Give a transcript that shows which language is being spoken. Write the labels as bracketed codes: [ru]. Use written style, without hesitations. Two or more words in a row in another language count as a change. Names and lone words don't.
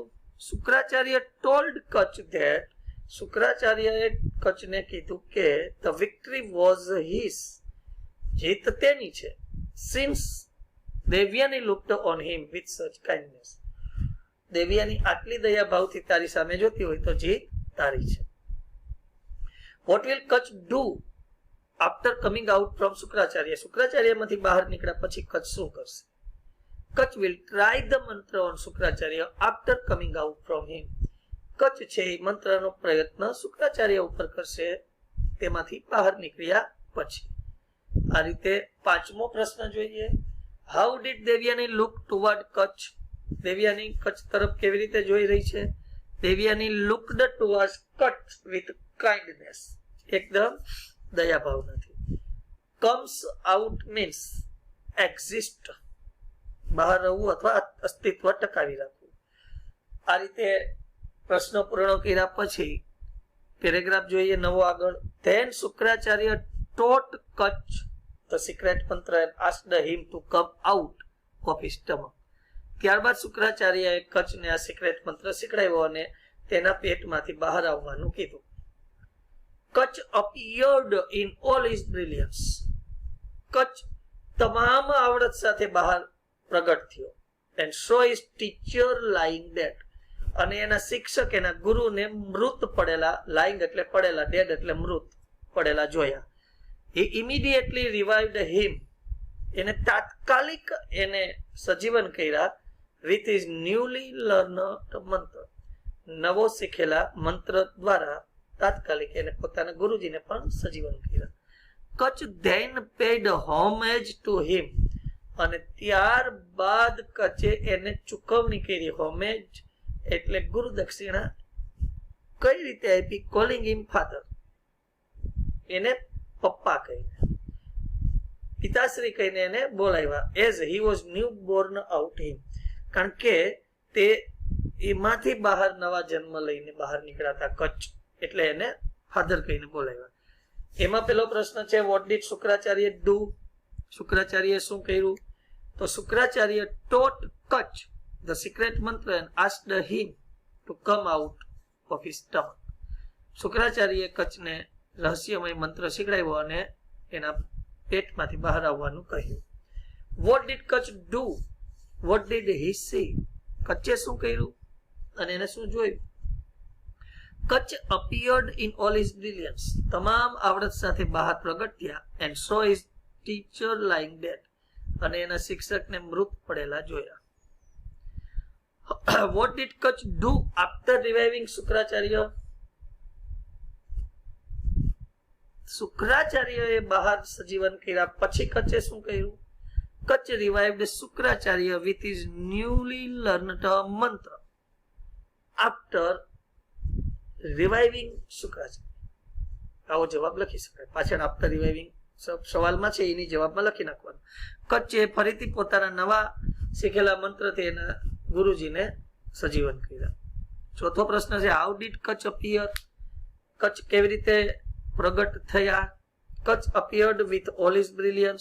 [en] શુક્રાચાર્ય told કચ્છ that, [gu] શુક્રાચાર્યએ કચ્છને કીધું કે [en] the victory was his, [gu] જીત તેની છે. [en] since દેવયાની looked on him with such kindness, [gu] દેવયાની આટલી દયા ભાવથી તારી સામે જોતી હોય તો જીત તારી છે. [en] what will કચ્છ do after coming out from શુક્રાચાર્ય? [gu] શુક્રાચાર્યમાંથી બહાર નીકળ્યા પછી કચ્છ શું કરશે? [en] કચ્છ will try the mantra on શુક્રાચાર્ય after coming out from him. [gu] કચ્છ છે એ મંત્રનો પ્રયત્ન શુક્રાચાર્ય ઉપર કરશે તેમાંથી બહાર નીકળ્યા પછી. આ રીતે પાંચમો પ્રશ્ન જોઈએ. [en] How did Devayani look toward Kacha? [gu] દેવયાની કચ્છ તરફ કેવી રીતે જોઈ રહી છે? [en] Devayani looked toward Kacha with kindness, [gu] એકદમ દયા ભાવનાથી. [en] comes out means exist, [gu] બહાર રહેવું અથવા અસ્તિત્વ ટકાવી રાખવું. આ રીતે પ્રશ્ન પૂર્ણ કર્યા પછી પેરેગ્રાફ જોઈએ નવો આગળ. [en] then Shukracharya taught Kacha the secret mantra and asked him to come out of his stomach. [gu] ત્યારબાદ શુક્રાચાર્યએ કચ્છને આ સિક્રેટ મંત્ર શીખડાવ્યો અને તેના પેટમાંથી બહાર આવવાનું કીધું. [en] કચ્છ appeared in all his brilliance. [gu] કચ્છ તમામ આવડત સાથે બહાર પ્રગટ થયો. [en] and saw his teacher lying dead. [gu] અને એના શિક્ષક એના ગુરુને મૃત પડેલા, lying એટલે પડેલા, dead એટલે મૃત પડેલા જોયા. [en] he immediately revived him. [gu] એને તાત્કાલિક એને સજીવન કર્યા [en] with his newly learned mantra. [gu] નવો શીખેલા મંત્ર દ્વારા તાત્કાલિક એને પોતાના ગુરુજીને પણ સજીવન કર્યા. [en] કચ્છ then paid homage to him. [gu] અને ત્યારબાદ કચ્છે એને ચૂકવણી કરી. હોમેજ એટલે ગુરુ દક્ષિણા કઈ રીતે આપી? [en] calling him father, [gu] એને પપ્પા કહીને, પિતાશ્રી કહીને એને બોલાવ્યા. [en] as he was new born out him, [gu] કારણ કે તે એમાંથી બહાર નવા જન્મ લઈને બહાર નીકળાતા કચ્છ, એટલે એને ફાધર કહીને બોલાવ્યા. એમાં પેલો પ્રશ્ન છે, [en] what did Shukracharya do? [gu] શુક્રાચાર્યએ શું કર્યું? તો [en] શુક્રાચાર્ય taught કચ્છ the secret mantra and asked him to come out of his stomach. [gu] શુક્રાચાર્યએ કચ્છને રહસ્યમય મંત્ર શીખડાવ્યો અને એના પેટમાંથી બહાર આવવાનું કહ્યું. [en] What did કચ્છ do? What did he see? [gu] કચ્છે શું કર્યું અને એને શું જોયું? [en] કચ્છ appeared in all his brilliance. [gu] તમામ આવડત સાથે બહાર પ્રગટ થયા. [en] and saw his teacher lying dead. [gu] અને એના શિક્ષકને મૃત પડેલા જોયા. [en] What did કચ્છ do after reviving શુક્રાચાર્ય? [gu] શુક્રાચાર્યએ બહાર સજીવન કર્યા પછી કચ્છે શું કર્યું? [en] કચ્છ revived શુક્રાચાર્ય with his newly learned mantra after reviving શુક્રાચાર્ય. [gu] આવો જવાબ લખી શકાય. પાછળ [en] after reviving [gu] સવાલમાં છે, એની જવાબમાં લખી નાખવાનું. કચ્છે ફરીથી પોતાના નવા શીખેલા મંત્રથી એના ગુરુજીને સજીવન કર્યા. ચોથો પ્રશ્ન છે, [en] how did Kacha appear? [gu] કચ્છ કેવી રીતે પ્રગટ થયા? [en] Kacha appeared with all his brilliance.